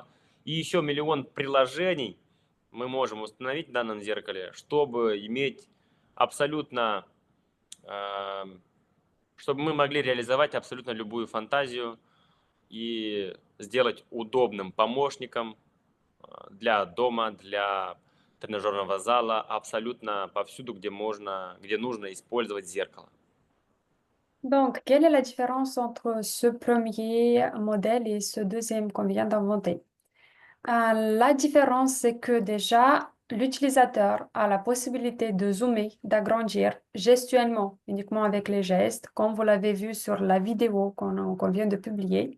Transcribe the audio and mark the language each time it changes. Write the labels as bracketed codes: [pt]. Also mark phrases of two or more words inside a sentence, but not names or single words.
[ru] И еще миллион приложений мы можем установить в данном зеркале, чтобы иметь абсолютно, э, чтобы мы могли реализовать абсолютно любую фантазию и сделать удобным помощником для дома, для тренажерного зала, абсолютно повсюду, где можно, где нужно использовать зеркало. [fr] Donc, quelle est la différence entre ce premier modèle et ce deuxième qu'on vient d'inventer? La différence, c'est que déjà, l'utilisateur a la possibilité de zoomer, d'agrandir gestuellement, uniquement avec les gestes, comme vous l'avez vu sur la vidéo qu'on vient de publier.